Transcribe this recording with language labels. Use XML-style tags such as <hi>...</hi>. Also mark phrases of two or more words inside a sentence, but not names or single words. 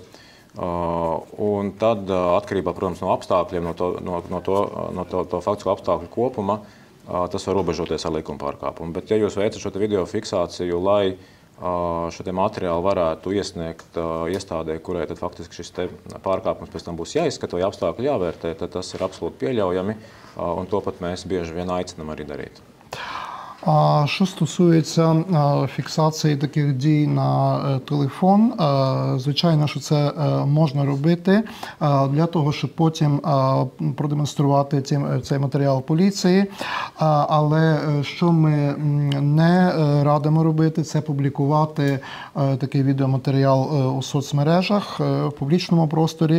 <lv>Un tad, atkarībā, protams, no apstākļiem, no to faktisko apstākļu kopuma, tas var robežoties ar likuma pārkāpumu. Bet, ja jūs veicat šo video fiksāciju, lai šo materiālu varētu iesniegt iestādē, kurai tad faktiski šis pārkāpums pēc tam būs jāizskata vai apstākļi jāvērtē, tad tas ir absolūti pieļaujami, un to pat mēs bieži vien aicinām arī darīt.</lv> <uk>Що стосується фіксації таких дій на телефон, звичайно, що це можна робити для того, щоб потім продемонструвати цей матеріал поліції. Але що ми не радимо робити, це публікувати такий відеоматеріал у соцмережах, в публічному просторі.</uk>